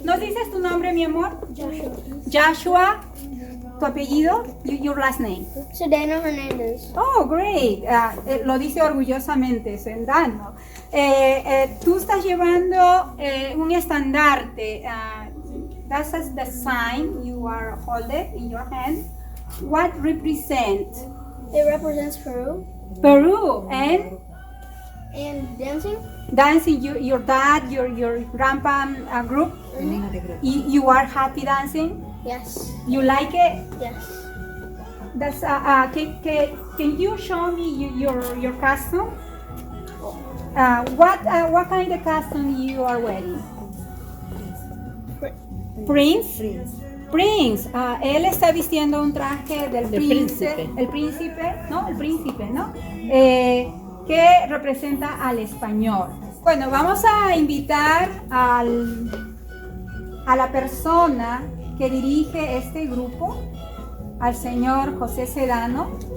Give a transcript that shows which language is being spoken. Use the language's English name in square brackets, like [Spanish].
[Spanish] ¿nos dices tu nombre, mi amor? [English] Joshua. [Spanish] ¿Tu apellido? [English] Your last name. Sedano Hernandez. Oh, great. [Spanish] Lo dice orgullosamente, Sedano. Tú estás llevando un estandarte. [English] That's the sign you are holding in your hand. What represents? It represents Peru. Peru and Dancing. dancing. Your dad, your grandpa group. You are happy dancing. Yes. You like it? Yes. That's can you show me your costume? What kind of costume you are wearing? Prince. Prince. [Spanish] Él está vistiendo un traje del príncipe. El príncipe, ¿no? El príncipe, ¿no? Que representa al español. Bueno, vamos a invitar a la persona que dirige este grupo, al señor José Sedano.